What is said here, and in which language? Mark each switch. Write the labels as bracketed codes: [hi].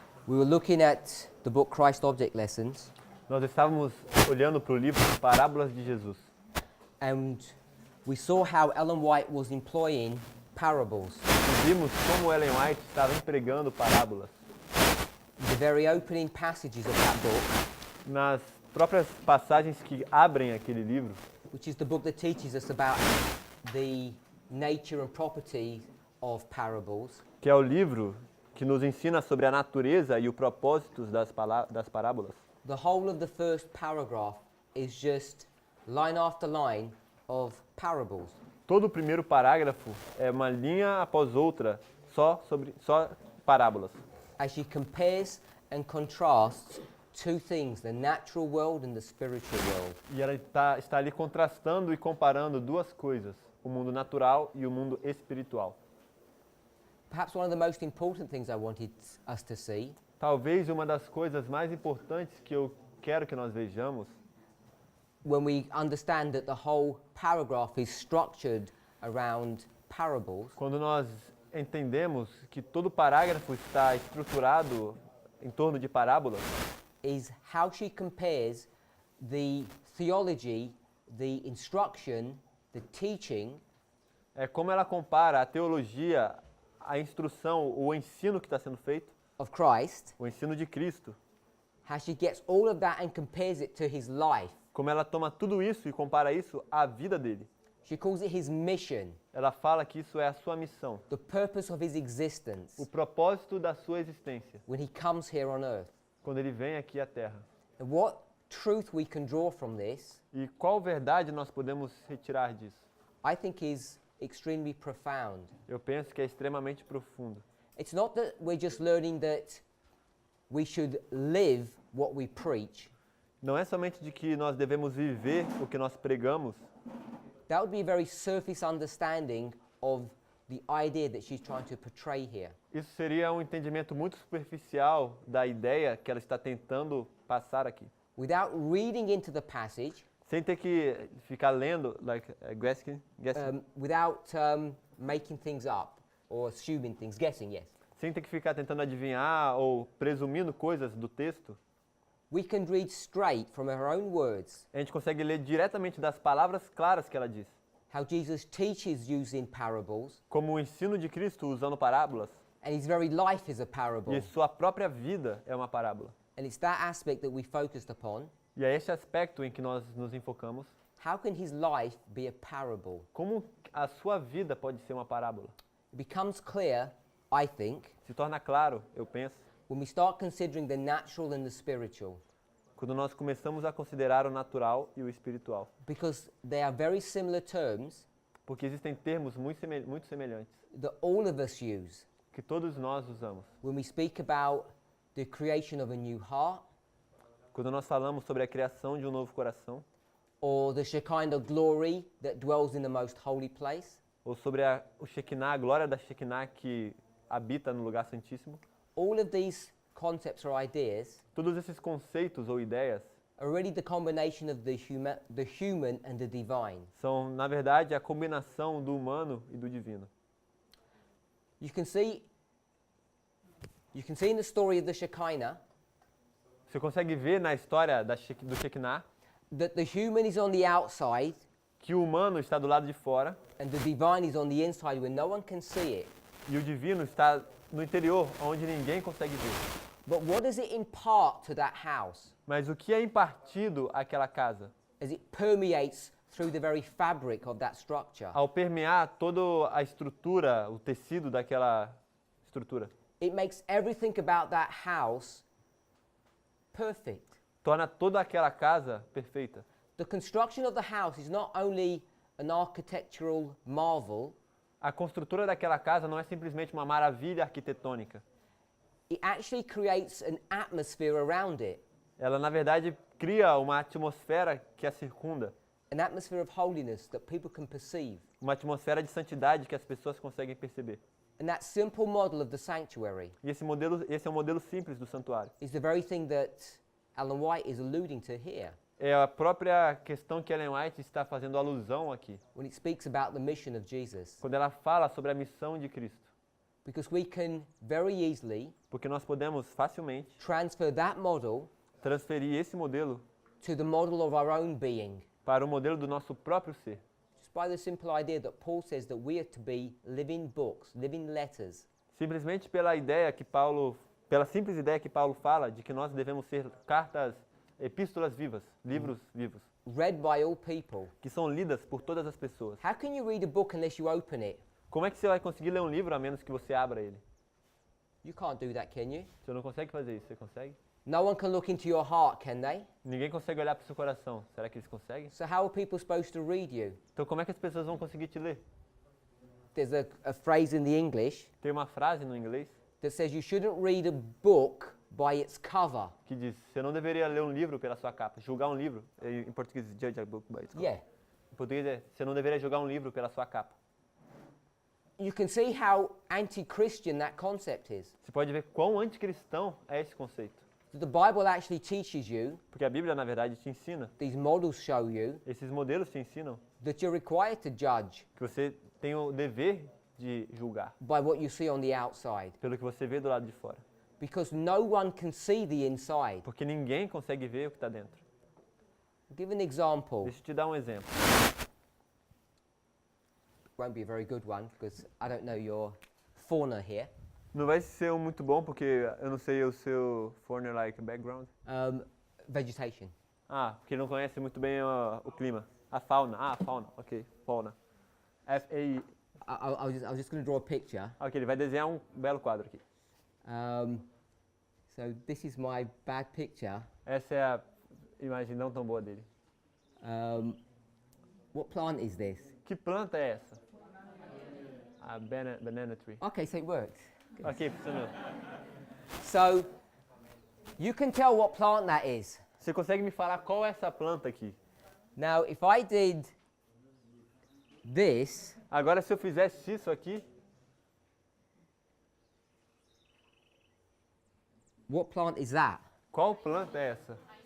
[en] we were looking at the book Christ Object Lessons, [pt] nós estávamos olhando para o livro Parábolas de Jesus. [en] and we saw how Ellen White was employing parables. [pt] E vimos como Ellen White estava empregando parábolas. [en] The very opening passages of that book, [pt] Nas próprias passagens que abrem aquele livro, [en] which is the book that teaches us about the nature and property of parables, [pt] que é o livro que nos ensina sobre a natureza e o propósito das parábolas. [en] the whole of the first paragraph is just line after line of parables. [pt] Todo o primeiro parágrafo é uma linha após outra só parábolas. [en] As she compares and contrasts two things, the natural world and the spiritual world. [pt] E ela está ali contrastando e comparando duas coisas, o mundo natural e o mundo espiritual. [en] Perhaps one of the most important things I wanted us to see [pt] Talvez uma das coisas mais importantes que eu quero que nós vejamos, [en] when we understand that the whole paragraph is structured around parables, [pt] quando nós entendemos que todo parágrafo está estruturado em torno de parábolas, [en] is how she compares the theology, the instruction, the teaching [pt] é como ela compara a teologia, a instrução, o ensino que está sendo feito, [en] of Christ, [pt] o ensino de Cristo, [en] how she gets all of that and compares it to his life. [pt] como ela toma tudo isso e compara isso à vida dele. [en] She calls it his mission, [pt] Ela fala que isso é a sua missão, [en] the purpose of his existence [pt] o propósito da sua existência, [en] when he comes here on earth. [pt] quando ele vem aqui à Terra. [en] And what truth we can draw from this, [pt] E qual verdade nós podemos retirar disso? [en] I think is extremely profound. [pt] Eu penso que é extremamente profundo. [en] It's not that we're just learning that we should live what we preach. [pt] Não é somente de que nós devemos viver o que nós pregamos. [en] That would be a very surface understanding of the idea that she's trying to portray here. [pt] Isso seria um entendimento muito superficial da ideia que ela está tentando passar aqui. [en] Without reading into the passage, [pt] Sem ter que ficar lendo, [en] guessing, without making things up or assuming things, guessing, yes. [pt] sem ter que ficar tentando adivinhar ou presumindo coisas do texto, [en] We can read straight from her own words [pt] a gente consegue ler diretamente das palavras claras que ela diz. [en] how Jesus teaches using parables, [pt] Como o ensino de Cristo usando parábolas, [en] and his very life is a parable. [pt] e sua própria vida é uma parábola. [en] And it's that aspect that we focused upon. [pt] E é esse aspecto em que nós nos enfocamos. [en] How can his life be a parable? [pt] Como a sua vida pode ser uma parábola? [en] It becomes clear, I think, [pt] Se torna claro, eu penso, [en] when we start considering the natural and the spiritual, [pt] quando nós começamos a considerar o natural e o espiritual. [en] because they are very similar terms [pt] Porque existem termos muito semelhantes [en] that all of us use [pt] que todos nós usamos. [en] when we speak about the creation of a new heart, [pt] Quando nós falamos sobre a criação de um novo coração, [en] or the Shekinah glory that dwells in the most holy place. [pt] ou sobre o Shekinah, a glória da Shekinah que habita no lugar santíssimo, [en] All of these concepts or ideas [pt] todos esses conceitos ou ideias [en] are really the combination of the human and the divine. [pt] são, na verdade, a combinação do humano e do divino. [en] You can see in the story of the Shekinah [pt] Você consegue ver na história do Shekinah [en] that the human is on the outside [pt] que o humano está do lado de fora [en] and the divine is on the inside where no one can see it. [pt] e o divino está no interior, onde ninguém consegue ver. [en] But what does it impart to that house [pt] Mas o que é impartido àquela casa? [en] as it permeates through the very fabric of that structure? [pt] Ao permear toda a estrutura, o tecido daquela estrutura, [en] It makes everything about that house perfect. [pt] torna toda aquela casa perfeita. [en] The construction of the house is not only an architectural marvel, [pt] A construtora daquela casa não é simplesmente uma maravilha arquitetônica. [en] it actually creates an atmosphere around it, [pt] Ela, na verdade, cria uma atmosfera que a circunda, [en] an atmosphere of holiness that people can perceive. [pt] uma atmosfera de santidade que as pessoas conseguem perceber. [en] And that simple model of the sanctuary [pt] E esse é um modelo simples do santuário. [en] is the very thing that Ellen White is alluding to here. [pt] É a própria questão que Ellen White está fazendo alusão aqui, [en] when it speaks about the mission of Jesus. [pt] quando ela fala sobre a missão de Cristo. [en] Because we can very easily [pt] Porque nós podemos facilmente [en] transfer that model [pt] transferir esse modelo [en] to the model of our own being. [pt] para o modelo do nosso próprio ser. [en] Just by the simple idea that Paul says that we are to be living books, living letters. [pt] Simplesmente pela simples ideia que Paulo fala de que nós devemos ser cartas, epístolas vivas, livros vivos, [en] Read by all people. [pt] que são lidas por todas as pessoas. [en] How can you read a book unless you open it? [pt] Como é que você vai conseguir ler um livro a menos que você abra ele? [en] You can't do that, can you? [pt] Você não consegue fazer isso, você consegue? [en] No one can look into your heart, can they? [pt] Ninguém consegue olhar para o seu coração. Será que eles conseguem? [en] So how are people supposed to read you? [pt] Então como é que as pessoas vão conseguir te ler? [en] There's a phrase in the English [pt] Tem uma frase no inglês [en] that says you shouldn't read a book by its cover. [pt] que diz: você não deveria ler um livro pela sua capa. Julgar um livro, em português, [en] judge a book by its cover. Yeah. [pt] Em português é: você não deveria julgar um livro pela sua capa. [en] You can see how anti-Christian that concept is. [pt] Você pode ver quão anticristão é esse conceito. [en] So the Bible actually teaches you, [pt] Porque a Bíblia, na verdade, te ensina, [en] these models show you, [pt] esses modelos te ensinam [en] that you're required to judge [pt] que você tem o dever de julgar [en] by what you see on the outside. [pt] pelo que você vê do lado de fora. [en] Because no one can see the inside. [pt] Porque ninguém consegue ver o que está dentro. [en] I'll give an example. [pt] Deixa eu te dar um exemplo. [en] Won't be a very good one because I don't know your fauna here. [pt] Não vai ser um muito bom porque eu não sei o seu [en] foreigner-like background. Vegetation. [pt] Porque ele não conhece muito bem o clima. A fauna. Fauna. Ok, fauna. F-A-I. [en] I was just going to draw a picture. [pt] Ok, ele vai desenhar um belo quadro aqui. [en] So this is my bad picture. [pt] Essa é a imagem não tão boa dele. [en] What plant is this? [pt] Que planta é essa? [en] A banana tree. Okay, so it worked. [pt] Ok, funcionou. [en] So you can tell what plant that is. [pt] Você consegue me falar qual é essa planta aqui? [en] Now, if I did this, [pt] Agora, se eu fizesse isso aqui, [en] what plant is that? [pt] qual planta é essa?